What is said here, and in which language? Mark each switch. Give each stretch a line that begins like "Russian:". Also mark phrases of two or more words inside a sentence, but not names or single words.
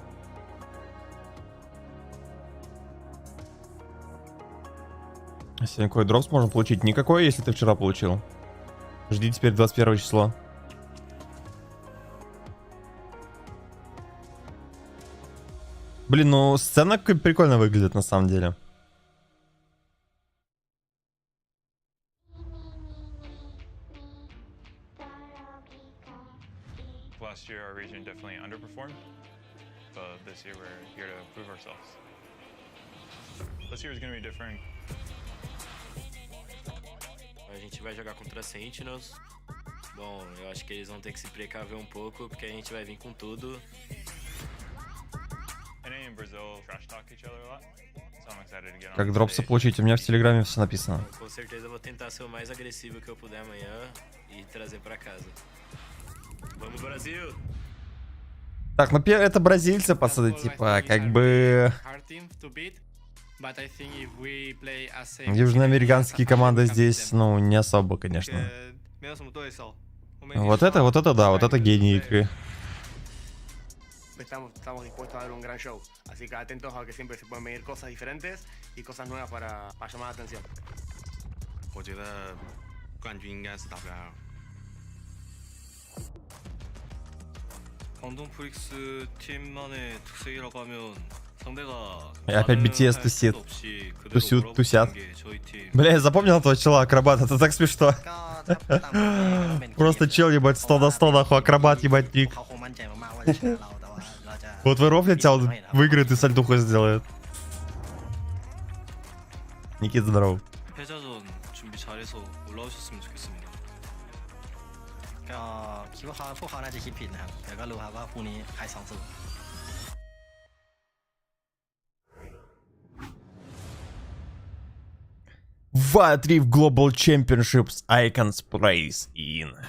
Russian: Сегодня какой дропс можно получить? Никакой, если ты вчера получил. Жди теперь 21 число. Блин, ну сцена прикольно выглядит на самом деле.
English: Last year our region definitely underperformed, but this year we're here to prove ourselves. This year is going to be different.
Portuguese: A gente vai jogar contra Sentinels. Bom, eu acho que eles vão ter que se precaver um pouco, porque a gente vai vir com tudo.
Russian: Как дропсы получить? У меня в Телеграме все написано.
Portuguese: Com certeza eu vou tentar ser o mais agressivo que eu puder amanhã e trazer pra casa.
Russian: Так, ну это бразильцы, пацаны, типа, как бы... Южноамериканские команды здесь, ну, не особо, конечно. Вот это да, вот это гений игры.
Spanish: Estamos dispuestos a dar un gran show, así que atentos a que siempre se pueden venir cosas diferentes y cosas nuevas para llamar la atención.
Chinese: 我觉得冠军应该是打不了。
Korean: 광동 프릭스 팀만의 특색이라고 하면 상대가
Russian: опять BTS тусят. Бля, я запомнил этого чела, акробат, это так смешно. Просто чел, ебать, 100 на 100, нахуй, акробат, ебать, ник. Вот вы рофлите, а он выиграет и сальтуху сделает. Никит, здорово.
Korean: 패자전 준비 잘해서 올라오셨으면 좋겠습니다.
Thai: ก็คิดว่าพวกเขาน่าจะคิดผิดนะครับแต่ก็รู้ครับว่าพรุ่งนี้ใคร2-0 Ватрив Global Championships Icons Praise in.